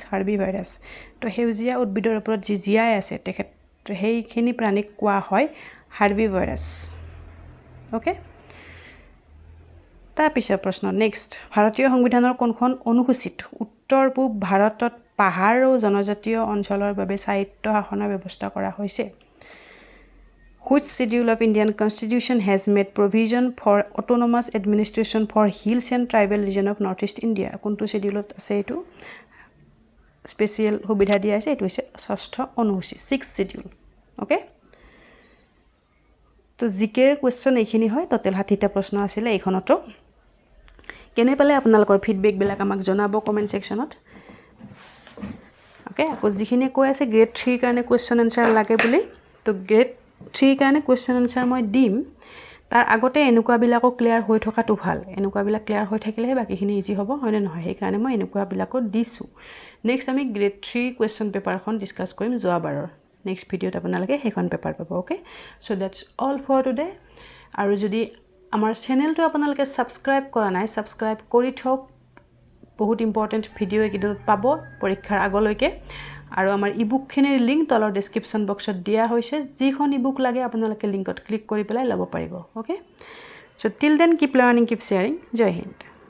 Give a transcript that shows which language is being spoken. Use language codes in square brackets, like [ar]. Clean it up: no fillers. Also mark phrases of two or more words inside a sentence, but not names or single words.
[as] হাৰ্বি ভাইৰাছ তো সেউজীয়া উদ্ভিদৰ ওপৰত যি জীয়াই আছে তেখেত সেইখিনি প্ৰাণীক কোৱা হয় হাৰ্বি ভাইৰাছ ওকে তাৰপিছত প্ৰশ্ন নেক্সট ভাৰতীয় সংবিধানৰ কোনখন অনুসূচিত উত্তৰ পূব ভাৰতত পাহাৰ আৰু জনজাতীয় অঞ্চলৰ বাবে স্বায়ত্ত শাসনৰ ব্যৱস্থা কৰা হৈছে [en] Which schedule of Indian Constitution has made provision for autonomous administration for hills and tribal region of Northeast India? [as] কোনটো schedule আছে এইটো স্পেশাল সুবিধা দিয়া আছে এইটো হৈছে ষষ্ঠ অনুসূচী [en] 6th schedule [as] ওকে তো [en] GK question [as] এইখিনি হয় টোটাল 60টা প্ৰশ্ন আছিল এইখনতো কেনে পালে আপোনালোকৰ ফিডবেক বিলাক আমাক জনাব [en] comment sectionত [as] ওকে আকৌ যিখিনি কৈ আছে গ্ৰেড 3 কাৰণে [en] question answer [as] লাগে বুলি তো গ্ৰেড 3 কাৰণে [en] question answer [as] মই দিম তাৰ আগতে এনেকুৱা বিলাকো ক্লিয়াৰ হৈ থকাটো ভাল এনেকুৱা বিলাক ক্লিয়াৰ হৈ থাকিলে বাকিখিনি ইজি হ'ব হয়নে নহয় সেই কাৰণে মই এনেকুৱা বিলাকো দিছো নেক্সট আমি [en] grade 3 question [as] পেপাৰখন ডিসকাস কৰিম যোৱাবাৰৰ নেক্সট ভিডিওত আপোনালোকে সেইখন পেপাৰ পাব [en] okay so that's all for today [as] আৰু যদি আমাৰ চেনেলটো আপোনালোকে সাবস্ক্ৰাইব কৰা নাই সাবস্ক্ৰাইব কৰি থওক বহুত [en] important video [as] একিদিনত পাব পৰীক্ষাৰ আগলৈকে আৰু আমাৰ ইবুকখিনিৰ লিংক তলৰ [en] description boxত [as] দিয়া হৈছে যিখন ইবুক লাগে আপোনালোকে লিংকত ক্লিক কৰি পেলাই ল'ব পাৰিব [en] okay so till then keep learning keep sharing [hi] जय हिंद